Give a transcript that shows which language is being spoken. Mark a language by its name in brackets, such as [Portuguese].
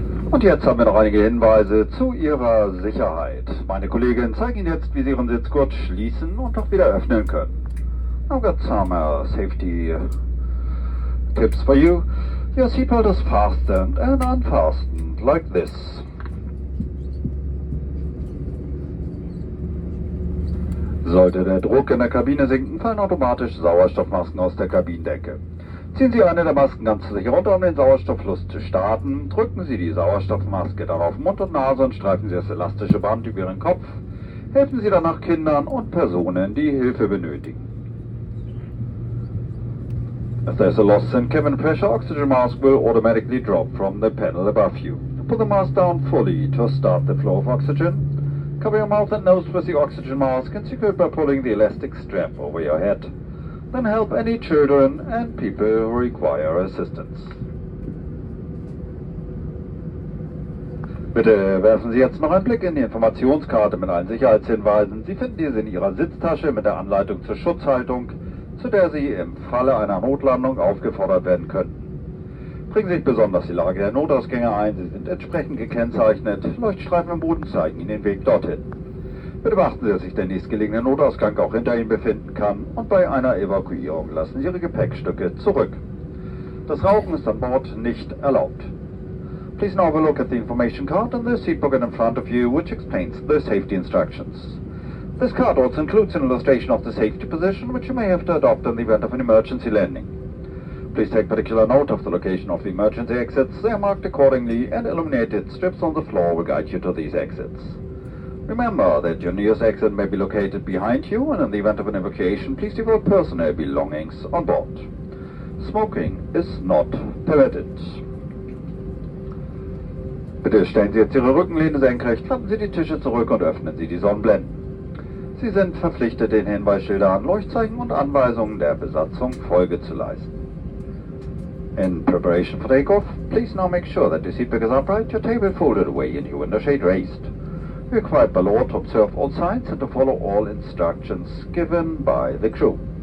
[German] Und jetzt haben wir noch einige Hinweise zu Ihrer Sicherheit. Meine Kolleginnen zeigen Ihnen jetzt, wie Sie Ihren Sitzgurt schließen und auch wieder öffnen können. [English] I've got some safety tips for you. Your seatbelt is fastened and unfastened like this. [German] Sollte der Druck in der Kabine sinken, fallen automatisch Sauerstoffmasken aus der Kabinendecke. Ziehen Sie eine der Masken ganz sicher runter, um den Sauerstofffluss zu starten. Drücken Sie die Sauerstoffmaske dann auf Mund und Nase und streifen Sie das elastische Band über Ihren Kopf. Helfen Sie danach Kindern und Personen, die Hilfe benötigen. [English] If there's a loss in cabin pressure, oxygen mask will automatically drop from the panel above you. Put the mask down fully to start the flow of oxygen. Cover your mouth and nose with the oxygen mask and secure it by pulling the elastic strap over your head. Then help any children and people who require assistance. [German] Bitte werfen Sie jetzt noch einen Blick in die Informationskarte mit allen Sicherheitshinweisen. Sie finden diese in Ihrer Sitztasche mit der Anleitung zur Schutzhaltung, zu der Sie im Falle einer Notlandung aufgefordert werden könnten. Bringen Sie sich besonders die Lage der Notausgänge ein. Sie sind entsprechend gekennzeichnet. Leuchtstreifen im Boden zeigen Ihnen den Weg dorthin. Bitte beachten Sie, dass sich der nächstgelegene Notausgang auch hinter Ihnen befinden kann und bei einer Evakuierung lassen Sie Ihre Gepäckstücke zurück. Das Rauchen ist an Bord nicht erlaubt. [English] Please now have a look at the information card and the seat pocket in front of you, which explains the safety instructions. This card also includes an illustration of the safety position, which you may have to adopt in the event of an emergency landing. Please take particular note of the location of the emergency exits. They are marked accordingly, and illuminated strips on the floor will guide you to these exits. Remember that your nearest exit may be located behind you, and in the event of an evacuation, please leave all personal belongings on board. Smoking is not permitted. [German] Bitte stellen Sie jetzt Ihre Rückenlehne senkrecht, klappen Sie die Tische zurück und öffnen Sie die Sonnenblenden. Sie sind verpflichtet, den Hinweisschildern, Leuchtzeichen und Anweisungen der Besatzung Folge zu leisten. [English] In preparation for takeoff, please now make sure that your seatback is upright, your table folded away and your window shade raised. You are required by law to observe all signs and to follow all instructions given by the crew.